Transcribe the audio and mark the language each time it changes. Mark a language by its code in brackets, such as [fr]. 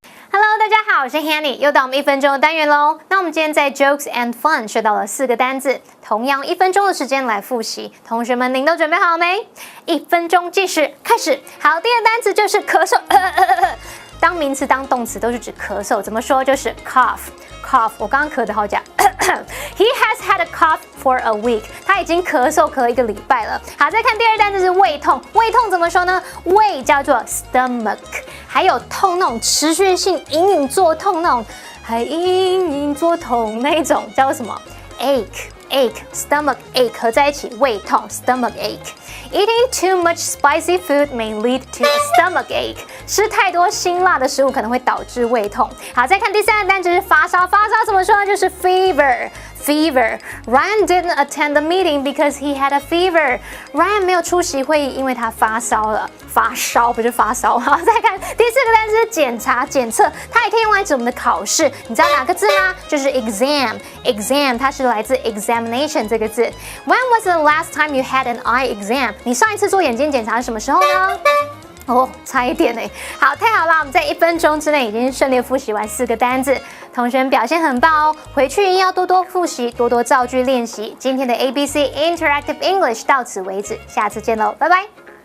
[zh] Hello， 大家好，我是 Hanny， 又到我们1分钟的单元喽。那我们今天在 Jokes and Fun 学到了4个单字，同样1分钟的时间来复习。同学们，您都准备好没？1分钟计时开始。好，第二个单词就是咳嗽。当名词当动词都是指咳嗽，怎么说？就是 cough。我刚刚咳得好假。 [en] He has had a cough for a week. [zh] 他已经咳嗽1个礼拜了。好，再看第二单词是胃痛。胃痛怎么说呢？胃叫做 stomach， 还有痛那种持续性隐隐作痛那种，还隐隐作痛那一种叫做什么 ？ache，stomach ache 合在一起，胃痛 stomach ache。 [en] Eating too much spicy food may lead to a stomach ache. [zh] 吃太多辛辣的食物可能会导致胃痛。好，再看第三个单词是发烧。发烧怎么说呢？就是 [en] fever。Ryan didn't attend the meeting because he had a fever. [zh] Ryan 没有出席会议，因为他发烧了。发烧不是发烧。好，再看第4个单词是检查、检测，它也可以用来指我们的考试。你知道哪个字吗？就是 exam。exam 它是来自 examination 这个字。 [en] When was the last time you had an eye exam? [zh] 你上一次做眼睛检查是什么时候呢？差一点好，太好了，我们在1分钟之内已经顺利复习完4个单字，同学们表现很棒哦。回去一定要多多复习，多多造句练习。今天的 ABC Interactive English 到此为止，下次见喽，拜拜。